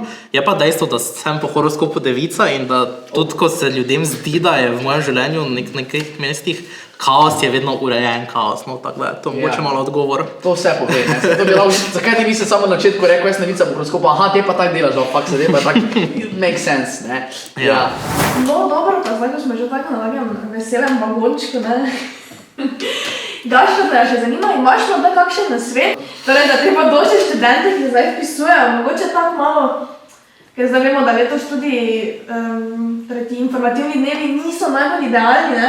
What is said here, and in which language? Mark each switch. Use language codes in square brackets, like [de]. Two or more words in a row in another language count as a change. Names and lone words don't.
[sl] Je pa dejstvo, da sem po horoskopu devica in da tudi, ko se ljudem zdi, da je v mojem življenju v nekih mestih kaos, je vedno urejen kaos, no, tako da je to mogoče malo odgovor. To vse pove, ne. Zakaj ti nisi samo na začetku rekel, jaz nevica po horoskopu, aha, te pa tako delaš, fakt se te pa tako, [en] it makes sense, [sl] ne. Ja. No, dobro, pa zdaj, ko smo že tako na nekem veselem vagončku, ne. Gašo, da še zanima, imaš morda kakšen nasvet? Torej, da te bodoče študente, ki zdaj vpisujejo, mogoče tako malo, ker zdaj vemo, da letos tudi ti informativni dnevi niso najbolj idealni, ne?